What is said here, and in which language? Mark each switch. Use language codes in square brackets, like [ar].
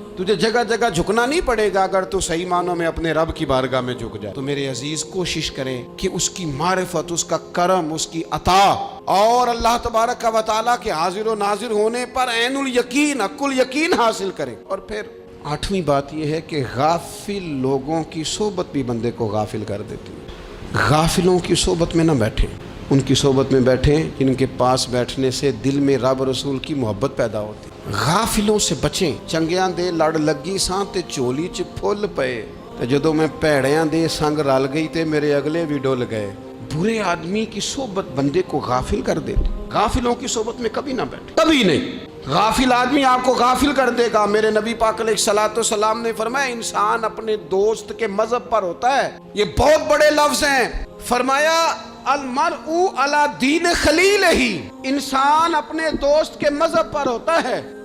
[ur] تجھے جگہ جگہ جھکنا نہیں پڑے گا اگر تو صحیح معنوں میں اپنے رب کی بارگاہ میں جھک جائے۔ تو میرے عزیز کوشش کریں کہ اس کی معرفت، اس کا کرم، اس کی عطا اور اللہ تبارک و تعالیٰ کے حاضر و ناظر ہونے پر عین الیقین، حق الیقین حاصل کریں۔ اور پھر 8ویں بات یہ ہے کہ غافل لوگوں کی صحبت بھی بندے کو غافل کر دیتی ہے۔ غافلوں کی صحبت میں نہ بیٹھیں۔ ان کی صحبت میں بیٹھیں جن کے پاس بیٹھنے سے دل میں رب رسول کی محبت پیدا ہوتی. غافلوں سے بچیں. [pa] چنگیاں دے لڑ لگی ساں تے چولی چ پھل پئے تے جدوں میں پیڑیاں دے سنگ رل گئی تے میرے اگلے بھی ڈول گئے. [ur] برے آدمی کی صحبت بندے کو غافل کر دیتی. غافلوں کی صحبت میں کبھی نہ بیٹھے, کبھی نہیں. غافل آدمی آپ کو غافل کر دے گا. میرے نبی پاک علیہ الصلوۃ والسلام نے فرمایا انسان اپنے دوست کے مذہب پر ہوتا ہے. یہ بہت بڑے لفظ ہیں. فرمایا [ar] المرء علی دین خلیلہ, [ur] انسان اپنے دوست کے مذہب پر ہوتا ہے.